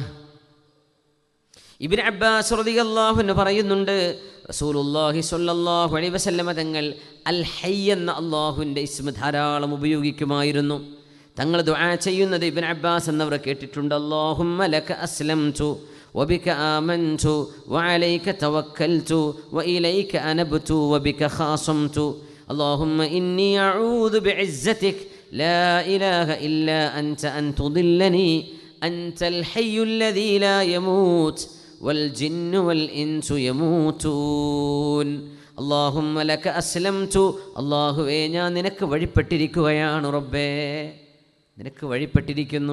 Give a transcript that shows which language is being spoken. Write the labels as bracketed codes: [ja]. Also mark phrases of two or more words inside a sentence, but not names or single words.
[ml] ഇബ്നു അബ്ബാസ് [ar] رضي الله عنه [ml] പറയുന്നുണ്ട്, [ar] رسول الله صلى الله عليه وسلم [ml] തങ്ങൾ [ar] الحي [ml] എന്ന അല്ലാഹുവിൻ്റെ ഇസ്മ ധാരാളം ഉപയോഗിക്കുമായിരുന്നു. തങ്ങൾ ദുആ ചെയ്യുന്നത് ഇബ്നു അബ്ബാസ് എന്നവർ കേട്ടിട്ടുണ്ട്. [ar] اللهم لك أسلمت وبك آمنت وعليك توكلت وإليك أنبت وبك خاصمت اللهم إني أعوذ بعزتك لا إله إلا أنت أن تضلني أنت الحي الذي لا يموت والجن والإنس يموتون اللهم لك أسلمت [ml] അല്ലാഹുവേ ഞാൻ നിനക്ക് വഴിപ്പെട്ടിരിക്കുകയാണ് റബ്ബേ, നിനക്ക് വഴിപ്പെട്ടിരിക്കുന്നു.